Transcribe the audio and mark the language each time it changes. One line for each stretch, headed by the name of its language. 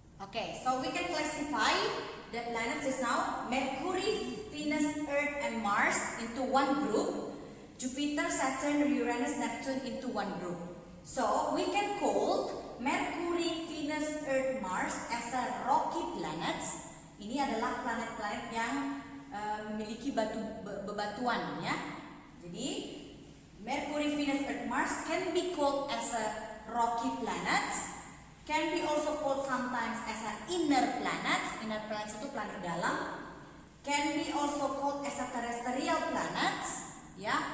English: Okay, so we can classify the planets is now Mercury, Venus, Earth, and Mars into 1 group. Jupiter, Saturn, Uranus, Neptune into 1 group. So we can call Mercury, Venus, Earth, Mars as a rocky planets.
Indonesian: Ini adalah planet-planet yang memiliki bebatuan ya.
English: Jadi Mercury, Venus, Earth, Mars can be called as a rocky planets. Can be also called sometimes as a inner planets. Inner planets
Indonesian: itu planet dalam.
English: Can be also called as a terrestrial planets. Ya.